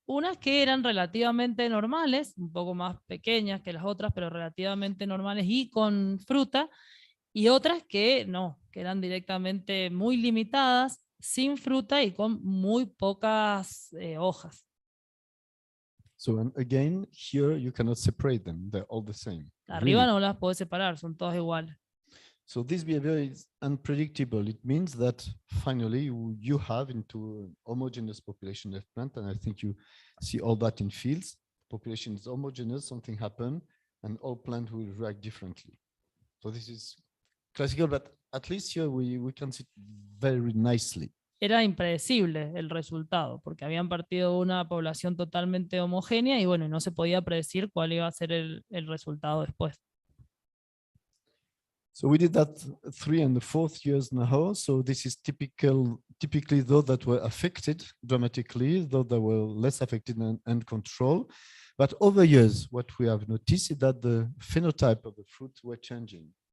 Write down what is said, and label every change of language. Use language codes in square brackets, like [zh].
[es] Unas que eran relativamente normales, un poco más pequeñas que las otras, pero relativamente normales y con fruta, y otras que no, que eran directamente muy limitadas, sin fruta y con muy pocas hojas. [en] So and again, here you cannot separate them, they're all the same. [es] Arriba [en] Really. [es] no las puedes separar, son todas iguales. [en] So this behavior is unpredictable. It means that finally you have into an homogeneous population of plant, and I think you see all that in fields. Population is homogeneous, something happened, and all plants will react differently. So this is classical, but at least here we can see it very nicely. [es] Era impredecible el resultado, porque habían partido una población totalmente homogénea y bueno, no se podía predecir cuál iba a ser el resultado después. [en] So we did that 3 and 4th years now. So this is typically those that were affected dramatically, though they were less affected and control. But over years, what we have noticed is that the phenotype of the fruits were changing.